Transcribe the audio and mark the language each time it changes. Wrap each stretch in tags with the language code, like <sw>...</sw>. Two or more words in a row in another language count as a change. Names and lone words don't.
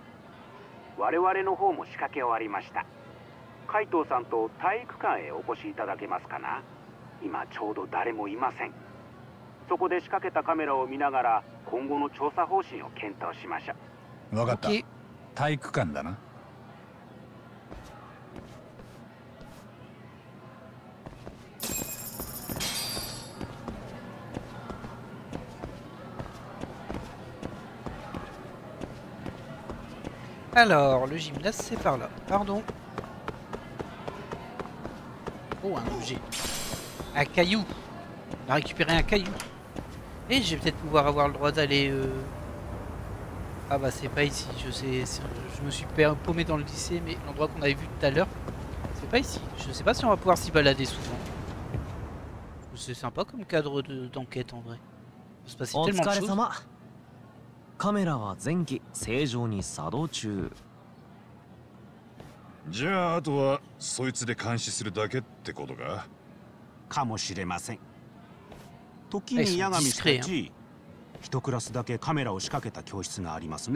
<ja>我々の方も仕掛け終わりました。海藤さんと体育館へお越しいただけますかな。今ちょうど誰もいません。そこで仕掛けたカメラを見ながら今後の調査方針を検討しましょう。分かった。</ja> <fr>Ok.</fr> <ja>体育館だな。</ja> <fr>Alors, le gymnase c'est par là. Pardon. Oh, un objet. Un caillou. On a récupéré un caillou. Et je vais peut-être pouvoir avoir le droit d'aller... Ah bah c'est pas ici. Je me suis paumé dans le lycée, mais l'endroit qu'on avait vu tout à l'heure, c'est pas ici. Je sais pas si on va pouvoir s'y balader souvent. C'est sympa comme cadre d'enquête en vrai. Il peut se passer</fr> <ja>お</ja> <fr>tellement</fr> <ja>疲</ja> <fr>de</fr> <ja>れ</ja> <fr>choses.</fr> <ja>様。カメラは前期正常に作動中。じゃああとはそいつで監視するだけってことか。かもしれません。時に八神氏たち、一クラスだけカメラを仕掛けた教室がありますね。</ja>